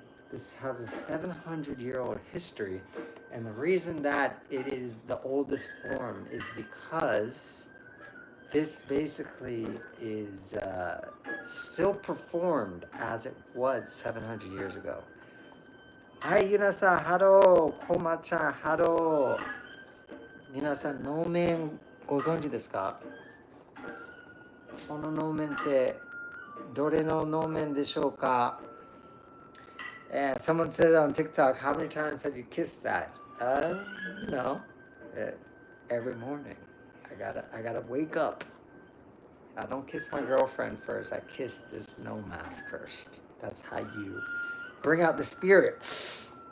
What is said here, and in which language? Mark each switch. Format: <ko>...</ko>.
<en>This has a 700-year-old history, and the reason that it is the oldest form is because this basically is still performed as it was 700 years ago. Hi, Yuna-san, hello, Koma-chan, hello.</en> <ja>皆さん、能面ご存知ですか？この能面ってどれの能面でしょうか？</ja> <en>And someone said on TikTok, how many times have you kissed that? No, every morning. I gotta wake up. I don't kiss my girlfriend first. I kiss this no mask first. That's how you bring out the spirits.</en>